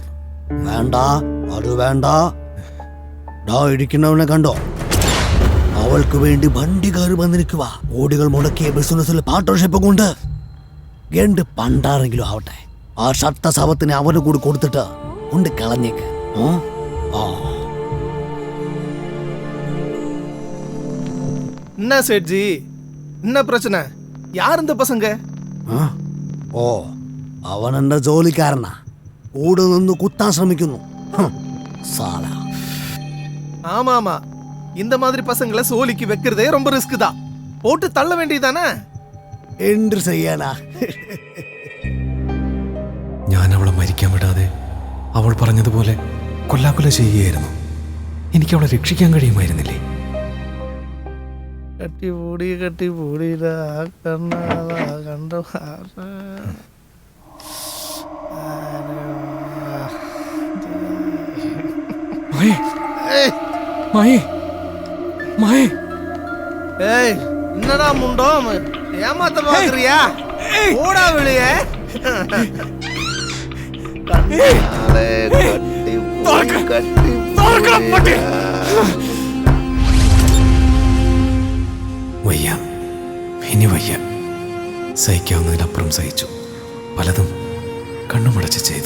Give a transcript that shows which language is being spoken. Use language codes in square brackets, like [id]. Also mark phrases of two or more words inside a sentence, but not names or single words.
[ml] വേണ്ട, അത് വേണ്ട. ഇരിക്കുന്നവനെ കണ്ടോ? അവൾക്ക് വേണ്ടി വണ്ടിക്കാർ വന്നിരിക്കുക. കോടികൾ മുടക്കിയ ബിസിനസ്സിൽ പാർട്ണർഷിപ്പ് കൊണ്ട്. എന്ത് പണ്ടാരെങ്കിലും ആവട്ടെ, ആ ഷട്ട ശവത്തിനെ അവന് കൂടി കൊടുത്തിട്ട് കൊണ്ട് കളഞ്ഞേക്ക്. [ta] என்ன சேட்ஜி, என்ன பிரச்சனை? யார் இந்த பசங்க? [ml] ഓ, അവൻ എന്റെ ജോലിക്കാരനാ. കൂടെ നിന്ന് കുത്താൻ ശ്രമിക്കുന്നു. [ta] ஆமா ஆமா, இந்த மாதிரி பசங்களை சோலிக்கு வைக்கிறதே ரொம்ப ரிஸ்க் தான். போட்டு தள்ள வேண்டியதானே. [ml] എന്ത് ചെയ്യാനാ? ഞാൻ അവളെ മരിക്കാൻ വിടാതെ അവൾ പറഞ്ഞതുപോലെ കൊല്ലാക്കൊല ചെയ്യുകയായിരുന്നു. എനിക്ക് അവളെ രക്ഷിക്കാൻ കഴിയുമായിരുന്നില്ലേ? കട്ടി പൂടിയിടാ കണ്ട [ta] என்னடா முண்டோம், ஏமாத்த பாக்குறியா? ஓடா வெளியே. [ml] വയ്യ, ഇനി വയ്യ. സഹിക്കാവുന്നതിനപ്പുറം സഹിച്ചു. പലതും കണ്ണുമടച്ച് ചെയ്തു.